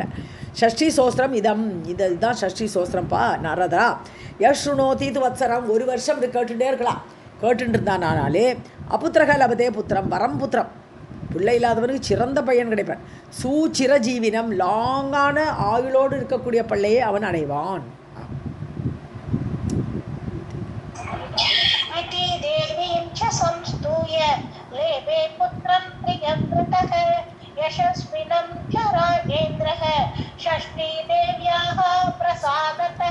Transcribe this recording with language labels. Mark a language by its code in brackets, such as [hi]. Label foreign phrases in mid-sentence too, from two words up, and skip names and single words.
[sa] षष्ठी स्तोत्रम् इदम्, [ta] இதுதான் ஷஷ்டி சோஸ்திரம்ப்பா நாரதா. [sa] यश्शृणोति वत्सरम्, [ta] ஒரு வருஷம் இது கேட்டுகிட்டே இருக்கலாம். கேட்டுட்டு இருந்தானாலே [sa] अपुत्रो लभते पुत्रं, वरं पुत्रम्, [ta] பிள்ளை இல்லாதவனுக்கு சிறந்த பையன் கிடைப்பான். சூச்சிரஜீவினம், லாங்கான ஆயுளோடு இருக்கக்கூடிய பிள்ளையை அவன் அடைவான். [sa] देवीं च संस्तूय लेभे पुत्रं प्रियव्रतः यशस्विनं च राजेन्द्रः षष्ठी देव्याः प्रसादतः.